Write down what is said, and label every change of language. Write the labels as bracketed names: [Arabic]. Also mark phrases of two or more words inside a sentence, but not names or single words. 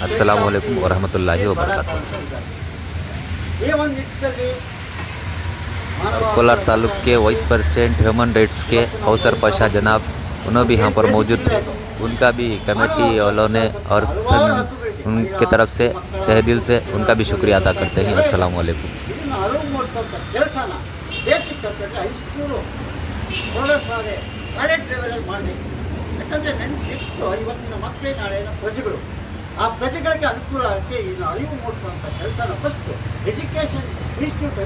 [Arabic] السلام عليكم و رحمة الله و بركاته. [Hindi] कोलार तालुक के [English] vice president human rights [Hindi] के कौसर पाशा जनाब उन्होंने भी यहाँ पर मौजूद थे, उनका भी कमेटी वालों ने और उनके तरफ से तहे दिल से उनका भी शुक्रिया अदा करते हैं। [Arabic] السلام عليكم. [Kannada] ಆ ಪ್ರಜೆಗಳಿಗೆ ಅನುಕೂಲ ಆಗಿ ಇನ್ನು ಅರಿವು ಮೂಡಿಸುವಂಥ ಕೆಲಸನ [English] first education institutealli